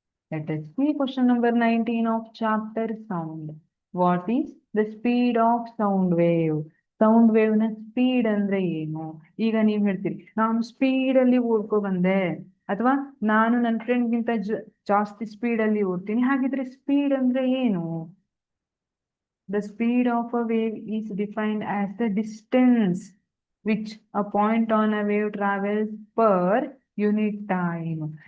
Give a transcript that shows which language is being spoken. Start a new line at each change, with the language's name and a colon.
English: Let us see question number 19 of chapter sound. What is the speed of sound wave?
Kannada: Sound wave ನ speed ಅಂದ್ರೆ ಏನು? ಈಗ ನೀವ್ ಹೇಳ್ತೀರಿ ನಾನು ಸ್ಪೀಡ್ ಅಲ್ಲಿ ಓಡ್ಕೊ ಬಂದೆ, ಅಥವಾ ನಾನು ನನ್ನ ಫ್ರೆಂಡ್ಗಿಂತ ಜಾಸ್ತಿ ಸ್ಪೀಡ್ ಅಲ್ಲಿ ಓಡ್ತೀನಿ. ಹಾಗಿದ್ರೆ ಸ್ಪೀಡ್ ಅಂದ್ರೆ ಏನು?
English: The speed of a wave is defined as the distance which a point on a wave travels per unit time.